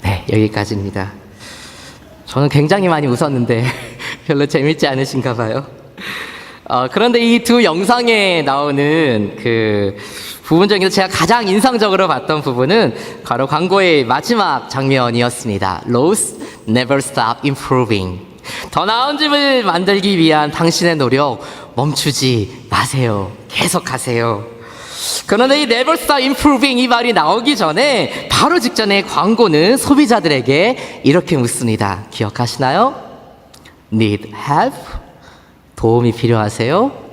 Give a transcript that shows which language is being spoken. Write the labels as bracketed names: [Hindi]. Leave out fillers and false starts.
[Korean] 여기까지입니다. 저는 굉장히 많이 웃었는데 별로 재밌지 않으신가 봐요. 그런데 이 두 영상에 나오는 그 부분 중에서 제가 가장 인상적으로 봤던 부분은 바로 광고의 마지막 장면이었습니다. [English] Lowe's never stop improving. [Korean] 더 나은 집을 만들기 위한 당신의 노력 멈추지 마세요. 계속하세요. 그런데 이 [English] Never Stop Improving [Korean] 이 말이 나오기 전에 바로 직전에 광고는 소비자들에게 이렇게 묻습니다. 기억하시나요? [English] Need help? [Korean] 도움이 필요하세요?